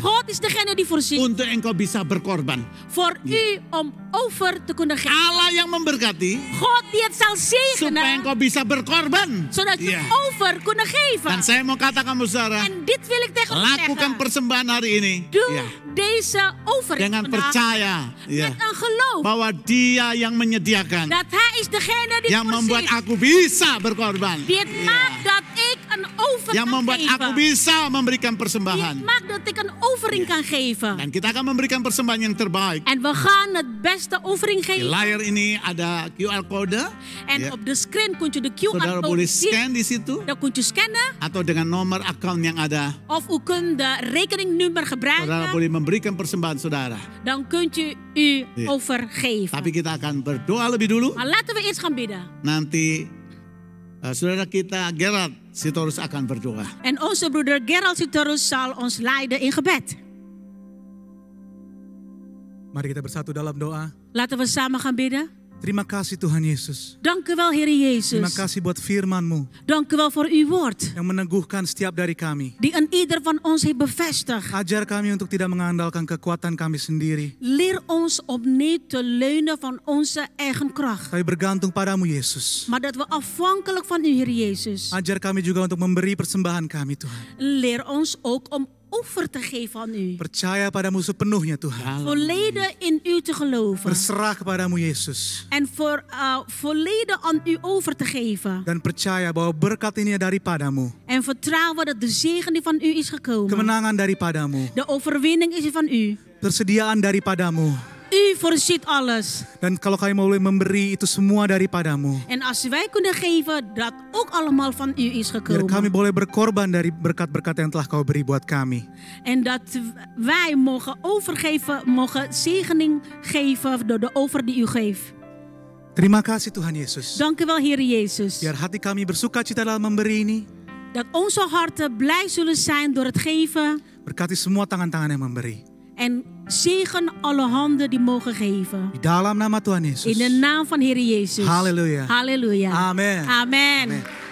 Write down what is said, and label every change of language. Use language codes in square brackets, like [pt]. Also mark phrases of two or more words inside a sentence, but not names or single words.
[nl] God is degene die voorziet. [id] untuk engkau bisa berkorban. [nl] Voor u om over te kunnen geven. [id] Allah yang memberkati [nl] God die het zal [id] supaya [nl] zegenen. [id] engkau bisa berkorban. [nl] Zodat je Ya. over kunnen geven. [id] Dan saya mau katakan saudara, [nl] En dit wil ik tegen u [id] lakukan [nl] zeggen. [id] persembahan hari ini. [nl] Doe Ya, deze offering [id] dengan [nl] vandaag [id] percaya, ya, [nl] met een geloof. [id] bahwa Dia yang menyediakan, [nl] Dat hij is degene die [id] yang membuat [nl] voorziet. [id] aku bisa berkorban. [nl] Die het Ya. maakt dat ik een over [id] Yang [nl] kan [id] membuat [nl] geven. [id] aku bisa memberikan [nl] Die [id] persembahan. [nl] het maakt dat ik een offering kan geven. [id] Dan kita akan memberikan persembahan yang terbaik. [nl] En we gaan het beste offering [id] Di [nl] geven. [id] layar ini ada [en] QR code. [nl] En Ya. op de screen kun je de [id] Saudara [nl] QR [id] boleh [nl] code zien. [id] scan di situ. [nl] Dan kun je scannen. [id] Atau dengan nomor account yang ada. [nl] Of u kunt de rekeningnummer [id] Saudara [nl] gebruiken. [id] boleh memberikan persembahan saudara. [nl] Dan kunt u uw Ja. offer geven. [id] Tapi kita akan berdoa lebih dulu. [nl] Maar laten we eerst gaan bidden. [id] Nanti saudara kita Gerard Sitorus akan berdoa. [nl] En onze broeder Gerald Sitorus zal ons leiden in gebed. [id] Mari kita bersatu dalam doa. [nl] Laten we samen gaan bidden. [id] Terima kasih Tuhan Yesus. [nl] Dank u wel, Heer [id] Terima [nl] Jezus. [id] kasih buat firman-Mu [nl] Dank u wel voor uw woord. [id] yang meneguhkan setiap dari kami. [nl] Die een ieder van ons heeft bevestigd. [id] Ajar kami untuk tidak mengandalkan kekuatan kami sendiri. [nl] Leer ons om niet te leunen van onze eigen kracht. [id] Kami bergantung padamu Yesus. [nl] Maar dat we afhankelijk van u, Heer Jezus. [id] Ajar kami juga untuk memberi persembahan kami Tuhan. [nl] Leer ons ook om offer te geven aan u. [id] Percaya padamu sepenuhnya Tuhan. [nl] Volledig in u te geloven. [id] Berserah kepadamu Yesus. [nl] En volledig aan u over te geven. [id] Dan percaya bahwa berkat ini daripadamu. [nl] En vertrouwen dat de zegen die van u is gekomen. [id] Kemenangan daripadamu. [nl] De overwinning is van u. [id] Persediaan daripadamu. [nl] U voorziet alles. [id] Dan kalau kami boleh memberi itu semua daripadamu. [nl] En als wij kunnen geven, dat ook allemaal van u is [id] Biar kami [nl] gekomen. [id] boleh berkorban dari berkat-berkat yang telah kau beri buat kami. [nl] En dat wij mogen overgeven, mogen zegening geven door de over die u geeft. [id] Terima kasih Tuhan Yesus. [nl] Dank u wel, Heer Jezus. [id] Biar hati kami bersuka cita dalam memberi ini. [nl] Dat onze harten blij zullen zijn door het geven. [id] Berkati semua tangan-tangan yang memberi. [nl] En zegen alle handen die mogen geven. [id] Di dalam nama Tuhan Yesus. [nl] In de naam van Heer Jezus. [id] Halleluja. [nl] Halleluja. [id] Amen. [nl] Amen. [id] Amen.